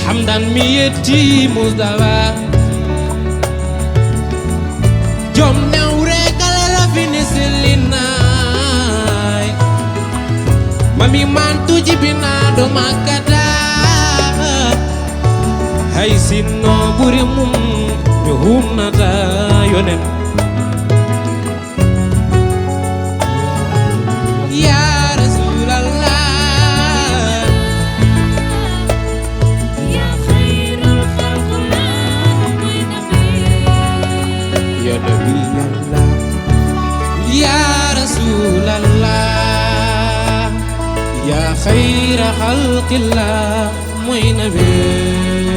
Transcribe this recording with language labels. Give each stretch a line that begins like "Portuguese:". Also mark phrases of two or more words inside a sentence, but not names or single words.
Fula: dan mi yetti Mustafa jom newre kala la fini selinay mami mantu jibina do makada hay sinno buri mum mi humnata yonen
Arabic: يا رسول الله يا خير الخلق من يا نبي الله يا رسول الله يا خير خلق الله muy nabi